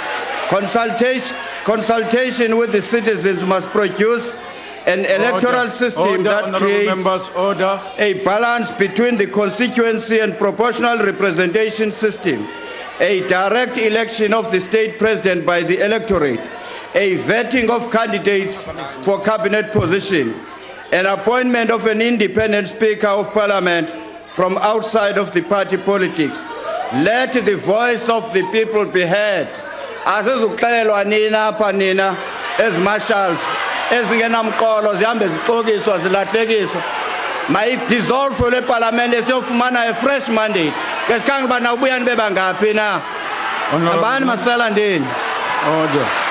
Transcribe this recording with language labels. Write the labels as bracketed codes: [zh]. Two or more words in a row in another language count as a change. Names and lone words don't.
[en] Consultation with the citizens must produce an electoral system that creates a balance between the constituency and proportional representation system, a direct election of the state president by the electorate, a vetting of candidates for cabinet position, an appointment of an independent Speaker of Parliament from outside of the party politics. Let the voice of the people be heard. [xh] Asizuxelelwa nina apha nina ezi-marshals ezingenamqolo zihambe zixokiswa zilahlekiswa. Mayidissolve le parliament siyofumana [en] a fresh mandate. [xh] Kesikhange uba nawubuya nibe bangaphi na. Abani masela ndini. [en] Order.